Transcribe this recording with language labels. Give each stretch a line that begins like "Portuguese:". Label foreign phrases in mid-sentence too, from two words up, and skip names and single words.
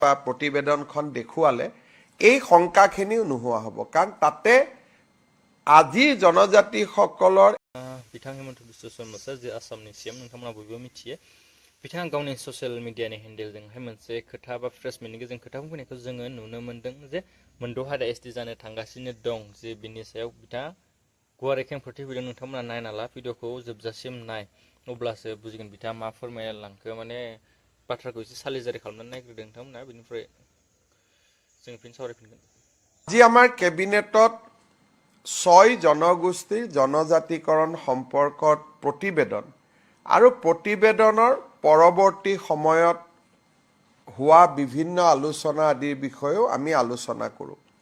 Assamese: বা প্ৰতিবেদনখন দেখুৱালে এই শংকাখিনিও নোহোৱা হ'ব কাৰণ তাতে আজি জনজাতিসকলৰ
Bodo: बिथां हेमन्त बिश्व शर्मा जे आसामनि सीएम नोंथांमोना बयबो मिथियो बिथाङा गावनि
English: social mediani
Bodo: हेन्डेलजोंहाय मोनसे खोथा बा
English: press meetni
Bodo: गेजेरजों खोथा बुंनायखौ जोङो नुनो मोन्दों जे मोनद' एसटि जानो थांगासिनो दं जे बिनि सायाव बिथाङा गुवारै खेंफोरथि होदों नोंथांमोना नायना ला भिडिअखौ जोबजासिम नाय अब्लासो बुजिगोन बिथाङा मा फोरमायलांखो माने बाथ्राखौ एसे सालिजारि खालामनानै नायग्रोदों नोंथांमोना बेनिफ्राय जों फिन सावरायफिनगोन
Assamese: আজি আমাৰ কেবিনেটত 6 জনগোষ্ঠীৰ জনজাতিকৰণ সম্পৰ্কত প্ৰতিবেদন আৰু প্ৰতিবেদনৰ পৰৱৰ্তী সময়ত হোৱা বিভিন্ন আলোচনা আদিৰ বিষয়েও আমি আলোচনা কৰোঁ